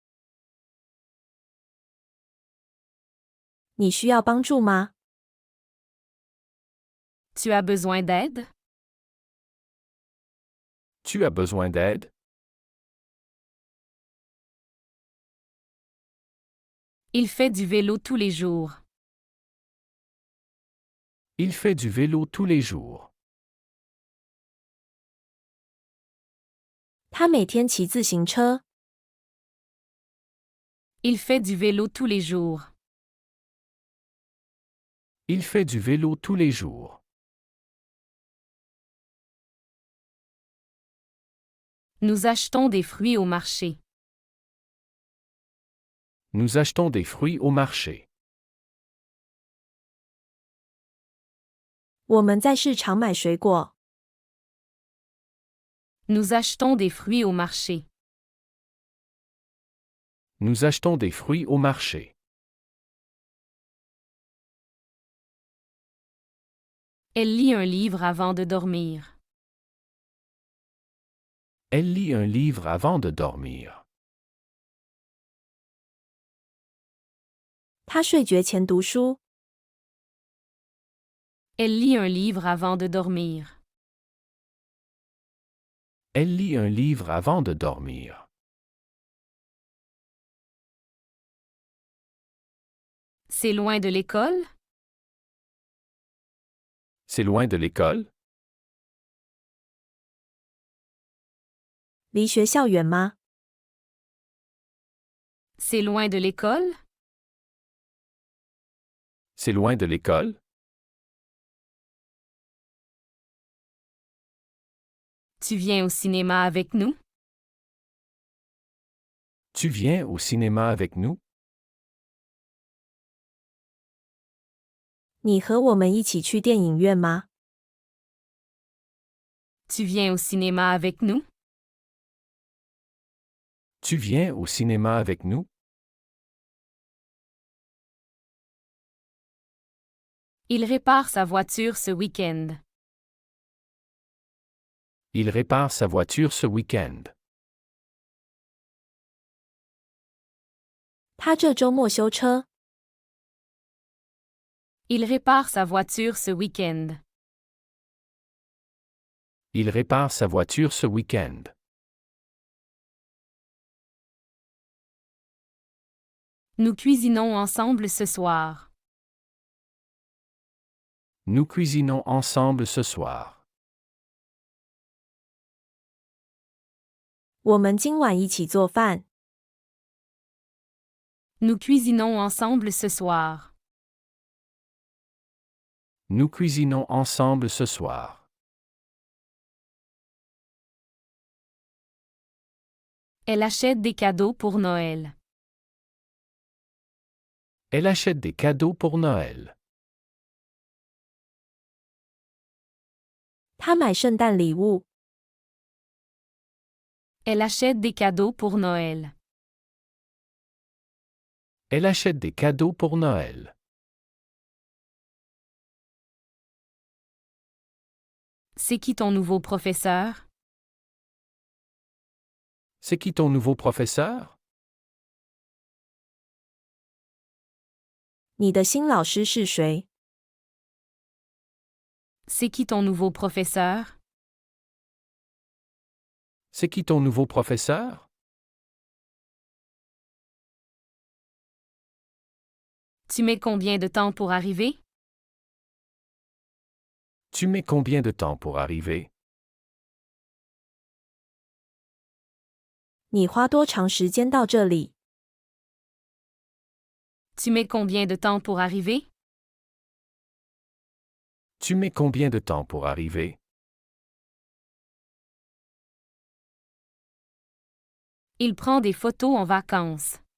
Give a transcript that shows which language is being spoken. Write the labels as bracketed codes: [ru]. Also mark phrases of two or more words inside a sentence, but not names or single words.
[zh] 你需要帮助吗？ [fr] Tu as besoin d'aide? Tu as besoin d'aide? Il fait du vélo tous les jours. Il fait du vélo tous les jours. [zh] 他每天骑自行车。 [fr] Il fait du vélo tous les jours. Il fait du vélo tous les jours. Nous achetons des fruits au marché. Nous achetons des fruits au marché. [zh] 我们在市场买水果。 [fr] Nous achetons des fruits au marché. Nous achetons des fruits au marché. Elle lit un livre avant de dormir. Elle lit un livre avant de dormir. [zh] 他睡觉前读书。 [fr] Elle lit un livre avant de dormir. Elle lit un livre avant de dormir. C'est loin de l'école? C'est loin de l'école? [zh] 离学校远吗？ [fr] C'est loin de l'école? C'est loin de l'école? Tu viens au cinéma avec nous? Tu viens au cinéma avec nous? [zh] 你和我们一起去电影院吗？ [fr] Tu viens au cinéma avec nous? Tu viens au cinéma avec nous? Il répare sa voiture ce week-end. Il répare sa voiture ce week-end. [zh] 他这周末修车。 [fr] Il répare sa voiture ce week-end. Il répare sa voiture ce week-end. Nous cuisinons ensemble ce soir. Nous cuisinons ensemble ce soir. [zh] 我们今晚一起做饭。 [fr] Nous cuisinons ensemble ce soir. Nous cuisinons ensemble ce soir. Elle achète des cadeaux pour Noël. Elle achète des cadeaux pour Noël. [zh] 他买圣诞礼物。 [fr] Elle achète des cadeaux pour Noël. Elle achète des cadeaux pour Noël. C'est qui ton nouveau professeur? C'est qui ton nouveau professeur? [zh] 你的新老师是谁？ [fr] C'est qui ton nouveau professeur? C'est qui ton nouveau professeur? Tu mets combien de temps pour arriver? Tu mets combien de temps pour arriver? [zh] 你花多长时间到这里？ [fr] Tu mets combien de temps pour arriver? Tu mets combien de temps pour arriver? Il prend des photos en vacances.